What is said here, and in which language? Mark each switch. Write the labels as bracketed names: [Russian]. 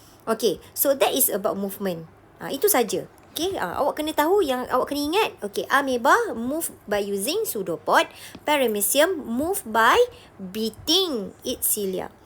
[English] Okay, so that is about movement. [Malay] Itu saja. Okay, awak kena tahu, yang awak kena ingat. [English] Okay, amoeba move by using pseudopod. Paramecium move by beating its cilia.